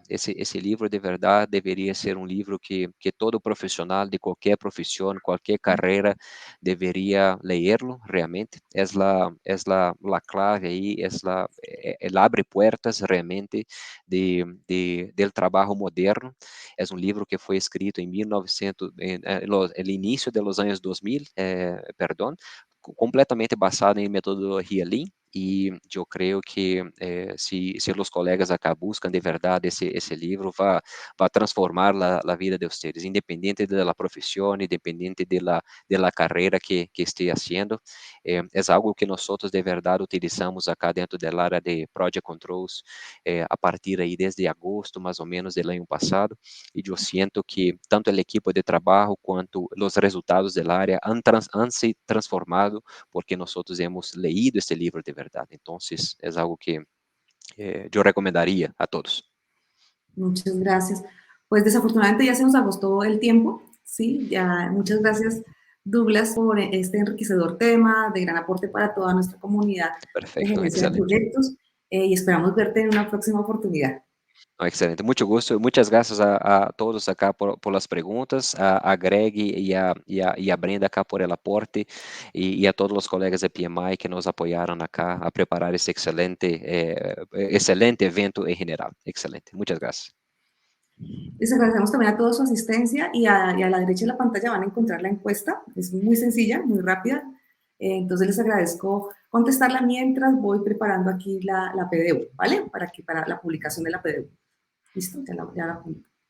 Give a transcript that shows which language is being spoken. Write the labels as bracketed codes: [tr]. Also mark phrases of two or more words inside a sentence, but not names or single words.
[es] Ese libro de verdad debería ser un libro que todo profesional de cualquier profesión, cualquier carrera, deveria leerlo realmente. La clave ahí, el abre puertas realmente del trabalho moderno. [pt] É um livro que foi escrito em 1900, no início dos anos 2000, perdão, completamente basado em metodologia Lean. E eu creio que se os colegas acá buscam de verdade esse livro, vai transformar a vida de vocês, independente da profissão, independente da carreira que esteja fazendo. É algo que nós de verdade utilizamos acá dentro da área de Project Controls a partir aí desde agosto, mais ou menos, do ano passado, e eu sinto que tanto a equipe de trabalho quanto os resultados da área han se transformado porque nós [es] hemos leído este [pt] livro de verdade. Então, é algo que eu recomendaria a todos. [es] Muchas gracias. Pues desafortunadamente ya se nos agotó el tiempo, ¿sí? Ya, muchas gracias, Douglas, por este enriquecedor tema, de gran aporte para toda nuestra comunidad de [pt] Perfeito, [es] gerencia de [pt] excelente. [es] proyectos y esperamos verte en una próxima oportunidad. [pt] Excelente, muito gosto, muitas graças a todos acá por as perguntas, a Greg e a Brenda acá por [es] el aporte [pt] e a todos os colegas de PMI que nos apoiaram acá a preparar esse excelente evento em geral. Excelente, muitas graças. [es] Les agradecemos también a toda su asistencia y a la derecha de la pantalla van a encontrar la encuesta. Es muy sencilla, muy rápida. Entonces les agradezco contestarla mientras voy preparando aquí la PDU, ¿vale? Para la publicación de la PDU. ¿Listo? Ya la publico.